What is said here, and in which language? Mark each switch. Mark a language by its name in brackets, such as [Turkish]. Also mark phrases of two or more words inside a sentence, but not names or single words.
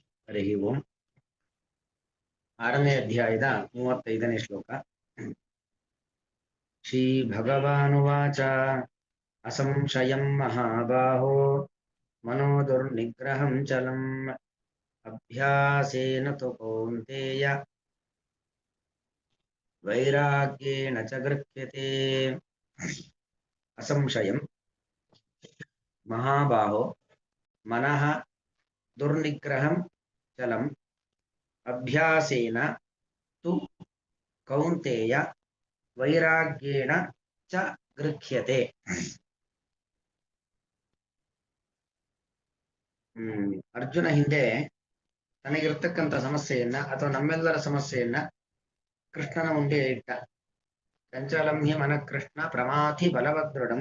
[Sanskrit] ಹರಿ ಓಂ. [Kannada] 6ನೇ ಅಧ್ಯಾಯದ 35ನೇ ಶ್ಲೋಕ. [Sanskrit] ಶ್ರೀ ಭಗವಾನುವಾಚ ಅಸಂಶಯಂ ಮಹಾಬಾಹೋ ಮನೋ ದುರ್ನಿಗ್ರಹಂ ಚಲಂ ಅಭ್ಯಾಸೇನ ತು ಕೌಂತೇಯ ವೈರಾಗ್ಯೇಣ ಚ ಗೃಹ್ಯತೆ. ಅಸಂಶಯಂ ಮಹಾಬಾಹೋ ಮನಃ ದುರ್ನಿಗ್ರಹಂ ಚಲಂ ಅಭ್ಯಾಸೇನ ತು ಕೌಂತೇಯ ವೈರಾಗ್ಯೇಣ ಚ ಗೃಹ್ಯತೆ. [Kannada] ಅರ್ಜುನ ಹಿಂದೆ ತನಗಿರ್ತಕ್ಕಂಥ ಸಮಸ್ಯೆಯನ್ನ ಅಥವಾ ನಮ್ಮೆಲ್ಲರ ಸಮಸ್ಯೆಯನ್ನ ಕೃಷ್ಣನ ಮುಂದೆ ಇಟ್ಟ. [Sanskrit] ಚಂಚಲಂ ಹಿ ಮನಃ ಕೃಷ್ಣ ಪ್ರಮಾಥಿ ಬಲವದೃಢಂ.